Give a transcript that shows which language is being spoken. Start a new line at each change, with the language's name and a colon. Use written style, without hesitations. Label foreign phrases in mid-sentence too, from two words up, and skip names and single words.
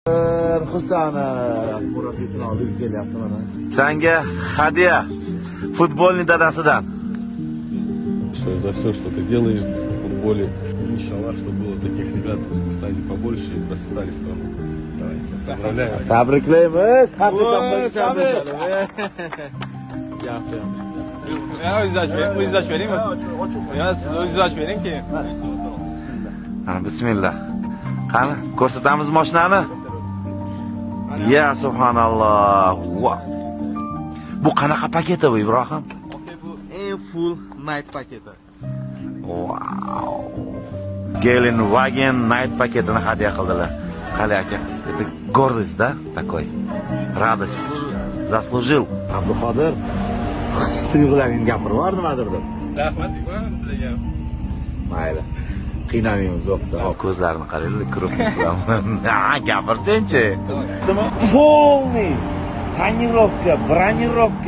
Uzbek: Husana murabbiyisini olib kelyapti mana. Senga hadya futbolning dadasidan.
Russian: За все, что ты делаешь в футболе. Иншаллах, чтобы было таких ребят в Узбекистане побольше и процветали страну. Поздравляю.
Uzbek: Tabriklaymiz. Qarshi O'zingiz beringmi? Yo, siz o'zingiz bering keyin. Bismillah. Qani, ko'rsatamiz mashinani.
Arabic: يا سبحان الله.
Uzbek: Bu qanaqa paketi bu, Ibrohim? Bu eng
English: full night
Uzbek: paketi. Wow. Gelenwagen night paketini hadya qildilar. Qali aka,
Russian: это гордость, да, такой? Радость. Заслужил.
Uzbek: Abduqodir his-tuyg'ularingni gapirib yubor nimadir deb. Rahmat sizlarga. Mayli. Qiynamaymiz yo'qda. Ko'zlarini qaranglar, kirib turaman. Gapirsen-chi.
Russian: Полный tonirovka, bronировка,